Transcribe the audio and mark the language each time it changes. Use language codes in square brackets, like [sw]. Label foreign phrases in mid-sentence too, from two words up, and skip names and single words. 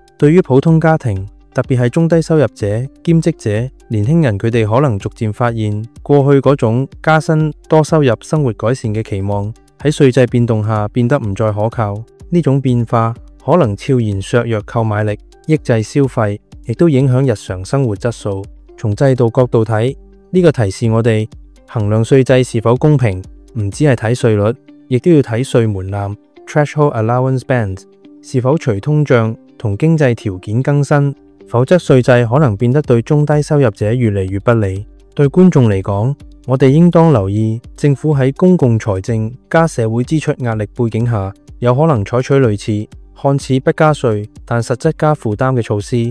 [yue] 對於普通家庭，特別係中低收入者、兼職者、年輕人，佢哋可能逐漸發現過去嗰種加薪多收入生活改善嘅期望喺稅制變動下變得唔再可靠。呢種變化可能悄然削弱購買力，抑制消費，亦都影響日常生活質素。從制度角度睇，呢個提示我哋衡量稅制是否公平，唔只係睇稅率，亦都要睇稅門檻 [en] （threshold allowance bands） [yue] 是否隨通脹同經濟條件更新，否則稅制可能變得對中低收入者越嚟越不利。對觀眾嚟講，我哋應當留意政府喺公共財政加社會支出壓力背景下，有可能採取類似看似不加稅但實質加負擔嘅措施。